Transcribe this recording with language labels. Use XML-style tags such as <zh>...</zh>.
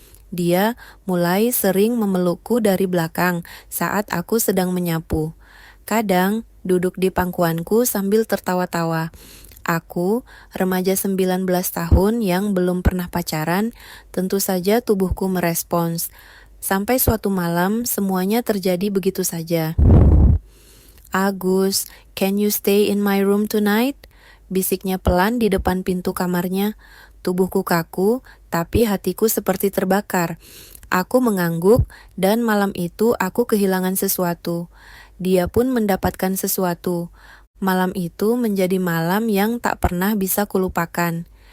<id>Dia mulai sering memelukku dari belakang saat aku sedang menyapu. Kadang duduk di pangkuanku sambil tertawa-tawa. Aku, remaja 19 tahun yang belum pernah pacaran, tentu saja tubuhku merespons. Sampai suatu malam semuanya terjadi begitu saja.</id> <en>Agus, can you stay in my room tonight?</en> <id>Bisiknya pelan di depan pintu kamarnya. Tubuhku kaku, tapi hatiku seperti terbakar. Aku mengangguk, dan malam itu aku kehilangan sesuatu. Dia pun mendapatkan sesuatu. Malam itu menjadi malam yang tak pernah bisa kulupakan.</id>